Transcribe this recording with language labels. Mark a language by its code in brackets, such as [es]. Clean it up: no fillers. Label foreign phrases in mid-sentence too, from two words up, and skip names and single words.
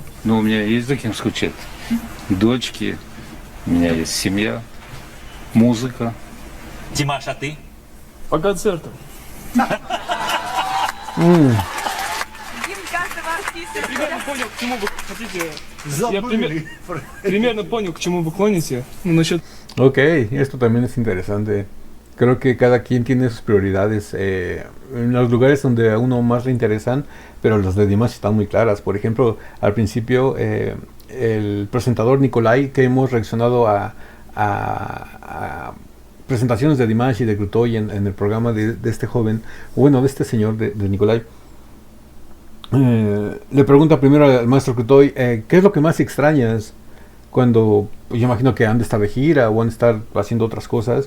[ru] Ну, у меня есть за кем скучать. Дочки, у меня есть семья, музыка. Димаш, а ты? По концертам. примерно понял, к чему вы хотите. Я примерно понял, к чему вы клоните. Ну, насчет... [es] Ok, esto también es interesante. Creo que cada quien tiene sus prioridades en los lugares donde a uno más le interesan, pero las de Dimash están muy claras. Por ejemplo, al principio el presentador Nikolai, que hemos reaccionado a presentaciones de Dimash y de Krutoy en el programa de este joven, bueno, de este señor de Nikolai, le pregunta primero al maestro Krutoy, ¿qué es lo que más extrañas cuando, pues, yo imagino que han de estar de gira o han de estar haciendo otras cosas?